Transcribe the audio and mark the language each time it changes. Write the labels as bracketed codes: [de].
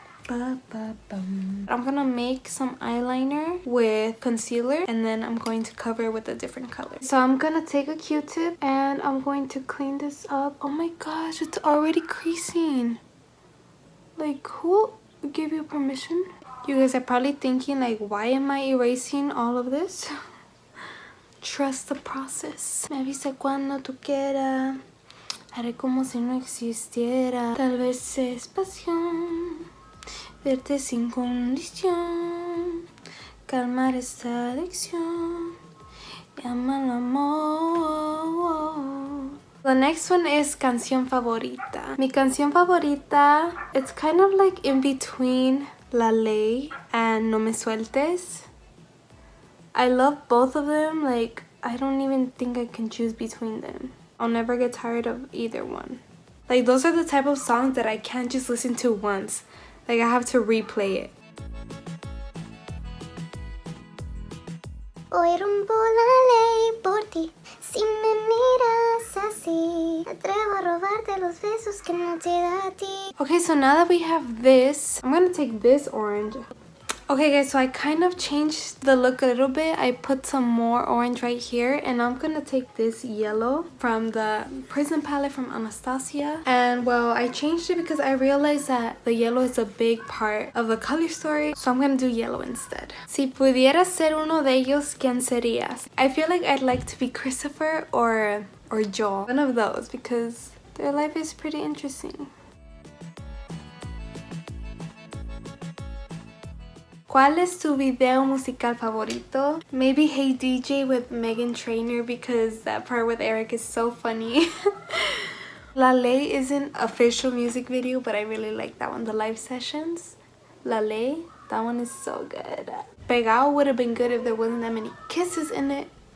[en] I'm gonna make some eyeliner with concealer and then I'm going to cover with a different color. So I'm gonna take a Q-tip and I'm going to clean this up. Oh my gosh, it's already creasing. Like, who gave you permission? You guys are probably thinking like, why am I erasing all of this? Trust the process. [es] Me avisa cuando tú quieras. Haré como si no existiera. Tal vez es pasión. Verte sin condición, calmar esta adicción, llama al amor. [en] The next one is [es] canción favorita. Mi canción favorita, [en] it's kind of like in between La Ley and No Me Sueltes. I love both of them. Like, I don't even think I can choose between them. I'll never get tired of either one. Like, those are the type of songs that I can't just listen to once. Like, I have to replay it. [es] Hoy rompo la ley por ti. Si me miras así, me atrevo a robarte los besos que no te da a ti. [en] Okay, so now that we have this, I'm gonna take this orange. Okay guys, so I kind of changed the look a little bit. I put some more orange right here, and I'm gonna take this yellow from the Prison palette from Anastasia. And well, I changed it because I realized that the yellow is a big part of the color story, so I'm gonna do yellow instead. [es] Si pudieras ser uno de ellos, ¿quién serías? [en] I feel like I'd like to be Christopher or Joel. One of those, because their life is pretty interesting. ¿Cuál es tu video musical favorito? Maybe Hey DJ with Meghan Trainor, because that part with Eric is so funny. La Ley isn't official music video, but I really like that one. The live sessions. La Ley, that one is so good. Pegao would have been good if there wasn't that many kisses in it.